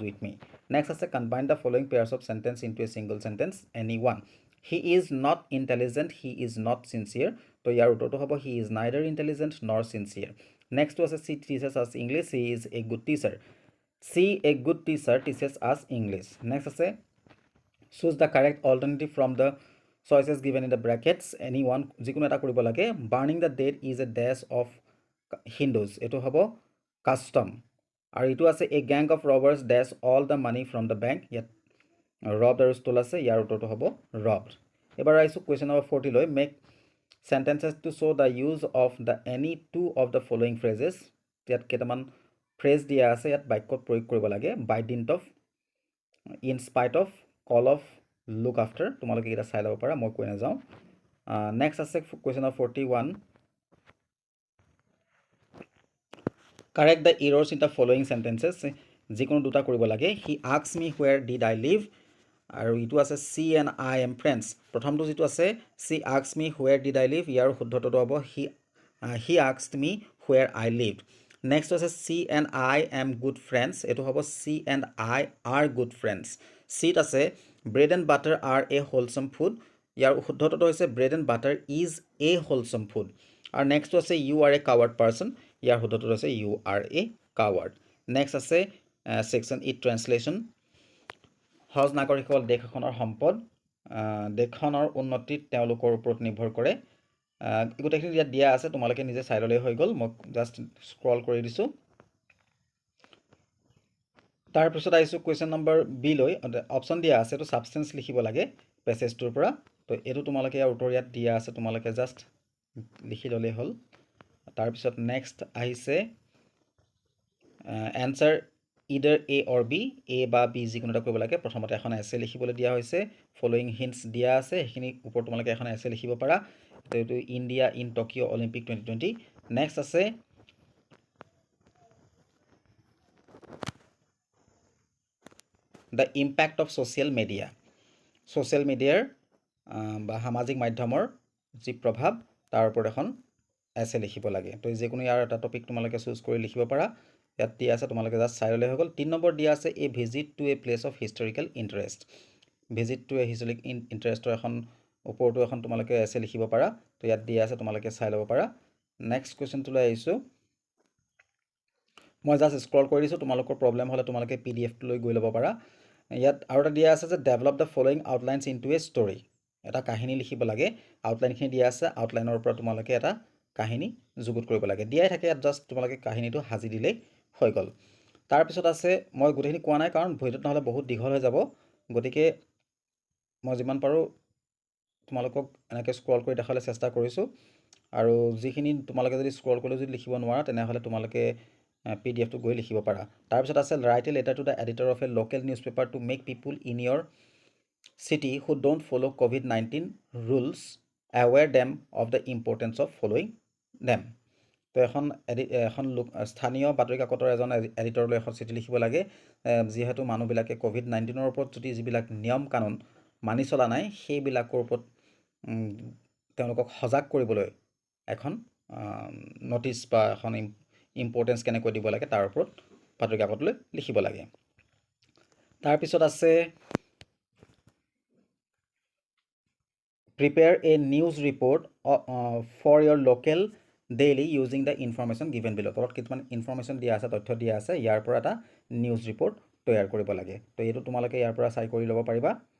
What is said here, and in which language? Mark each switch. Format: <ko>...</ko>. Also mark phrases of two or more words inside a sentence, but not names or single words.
<en>with me next ase combine the following pairs of sentence into a single sentence any one he is not intelligent he is not sincere</en> <as>তো ইয়াৰ উত্তৰ তো হ'ব</as> <en>he is neither intelligent nor sincere next was she teaches us English she is a good teacher she a good teacher teaches us English next say choose the correct alternative from the choices given in the brackets anyone</en> <as>যিকোনো এটা কৰিব লাগে</as> <en>burning the dead is a dash of</en> <as>Hindus এটো হ'ব custom আৰু এটো আছে</as> <en>a gang of robbers dash all the money from the bank</en> <as>ইয়াত robbed আৰু stole আছে ইয়াৰ উত্তৰটো হ'ব robbed এবাৰ আইছো</as> <en>question number 40</en> <as>লৈ</as> <en>make sentences to show the use of the any two of the following phrases</en> <as>ইয়াত কেটামান phrase দিয়া আছে ইয়াত বাক্যত প্ৰয়োগ কৰিব লাগে</as> <en>by dint of in spite of call of look after</en> <as>তোমালোকে এটা চাই লব পাৰা মই কৈ না যাও next আছে</as> <en>question number 41 correct the errors in the following sentences</en> <as>যিকোনো দুটা কৰিব লাগে</as> <en>he asked me where did I live</en> <as>আৰু ইটো আছে</as> <en>she and I am friends</en> <as>প্ৰথমটো যেটো আছে</as> <en>she asked me where did I live</en> <as>ইয়াৰ শুদ্ধটো হ'ব</as> <en>he asked me where I lived next আছে she and I am good friends</en> <as>এটো হ'ব</as> <en>she and I are good</en> <as>friends sheet আছে</as> <en>bread and butter are a wholesome food</en> <as>ইয়াৰ শুদ্ধটো হৈছে</as> <en>bread and butter is a wholesome food</en> <as>আৰু next আছে</as> <en>you are a coward person</en> <as>ইয়াৰ শুদ্ধটো হৈছে</as> <en>you are a coward</en> <as>next আছে</as> <en>section e translation</en> <as>হজ নাগৰিকসকল দেশখনৰ সম্পদ দেশখনৰ উন্নতিত তেওঁলোকৰ ওপৰত নিৰ্ভৰ কৰে গোটেইখিনি ইয়াত দিয়া আছে তোমালোকে নিজে চাই ললে হৈ গল মই</as> <en>just scroll</en> <as>কৰি দিছো তাৰ পিছত আইছো</as> <en>question number B</en> <as>লৈ অপচন দিয়া আছে তো সাবস্টেন্স লিখিব লাগে পেছেজটোৰ পৰা তো এটো তোমালোকে ইয়াৰ উত্তৰ ইয়াত দিয়া আছে তোমালোকে জাস্ট লিখি ললে হল তাৰ পিছত নেক্সট আহিছে</as> <en>answer either A or B</en> <as>A বা B যিকোনোটা কৰিব লাগে প্ৰথমতে এখন এছে লিখিবলৈ দিয়া হৈছে</as> <en>following hints</en> <as>দিয়া আছে হেখিনি ওপৰত তোমালোকে এখন এছে লিখিব পাৰা এটো ইন্ডিয়া ইন টকিঅ অলিম্পিক 2020 নেক্সট আছে</as> <en>the impact of social media</en> <as>বা সামাজিক মাধ্যমৰ যি প্ৰভাৱ তাৰ ওপৰত এখন এছে লিখিব লাগে তো যিকোনো ইয়াৰ এটা টপিক তোমালোকে চুজ কৰি লিখিব পাৰা ইয়াত দিয়া আছে তোমালোকে জাস্ট চাই ললে হৈ গল 3 নম্বৰ দিয়া আছে</as> <en>a visit to a place of historical interest visit to a historic interest</en> <as>এখন ওপৰটো এখন তোমালোকে এছে লিখিব পাৰা তো ইয়াত দিয়া আছে তোমালোকে চাই লব পাৰা</as> <en>next question</en> <as>তুলাই আইছো মই</as> <en>just scroll</en> <as>কৰি দিছো তোমালোকৰ প্ৰবলেম হলে তোমালোকে pdf লৈ গৈ লব পাৰা ইয়াত আৰু এটা দিয়া আছে যে</as> <en>develop the following outlines into a story</en> <as>এটা কাহিনী লিখিব লাগে আউটলাইন খিনি দিয়া আছে আউটলাইনৰ ওপৰত তোমালোকে এটা কাহিনী যুগুত কৰিব লাগে দিয়াই থাকে ইয়াত জাস্ট তোমালোকে কাহিনীটো হাজি দিলে হৈ গল তাৰ পিছত আছে মই গুটেখিনি কোৱা নাই কাৰণ ভিডিওটো নহলে বহুত দীঘল হৈ যাব গতিকে মই যিমান পাৰো তোমালোকক এনেকৈ স্ক্ৰল কৰি দেখালে চেষ্টা কৰিছো আৰু যিখিনি তোমালোকে যদি স্ক্ৰল কৰি যদি লিখিব নোৱাৰা তেনে হলে তোমালোকে pdf টো গৈ লিখিব পাৰা তাৰ পিছত আছে write</as> <en>a letter to the editor of a local newspaper to make people in your city who don't follow covid-19 rules aware them of the importance of following them</en> <as>তো এখন স্থানীয় বাতৰি কাকতৰ এজন এডিটৰলৈ এখন চিঠি লিখিব লাগে যিহেতু মানুহবিলাকে covid-19 ৰ ওপৰত যদি যিবিলাক নিয়ম কানুন মানি চলা নাই সেইবিলাকৰ ওপৰত তেওঁলোকক সজাগ কৰিবলৈ এখন নোটিস বা এখন ইম্পৰ্টেন্স কেনেকৈ দিব লাগে তাৰ ওপৰত বাতৰি কাকতলৈ লিখিব লাগে তাৰ পিছত আছে</as> <en>prepare a news report for your local daily using the information given below</en> <as>তলত কিমান ইনফৰমেশন দিয়া আছে তথ্য দিয়া আছে ইয়াৰ পৰা এটা</as> <en>news report</en> <as>তৈয়াৰ কৰিব লাগে তো এটো তোমালোকে ইয়াৰ পৰা চাই কৰি লব পাৰিবা</as>